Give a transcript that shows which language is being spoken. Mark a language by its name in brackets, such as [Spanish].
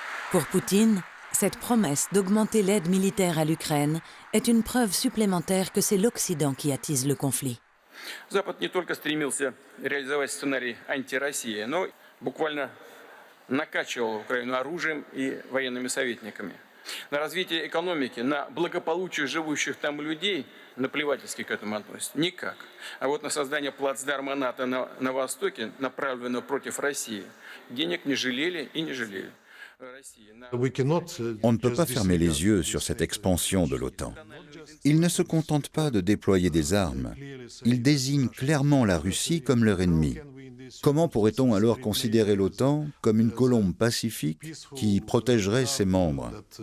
[French] Pour Poutine, cette promesse d'augmenter l'aide militaire à l'Ukraine est une preuve supplémentaire que c'est l'Occident qui attise le conflit. [Russian] Запад не только стремился реализовать сценарий антироссии, но буквально накачивал Украину оружием и военными советниками. На развитие экономики, на благополучие живущих там людей наплевательски к этому относятся. Никак. А вот на создание плацдарма НАТО на Востоке, направленного против России, денег не жалели и не жалели. [French] On ne peut pas fermer les yeux sur cette expansion de l'OTAN. Ils ne se contentent pas de déployer des armes. Ils désignent clairement la Russie comme leur ennemi. Comment pourrait-on alors considérer l'OTAN comme une colombe pacifique qui protégerait ses membres ?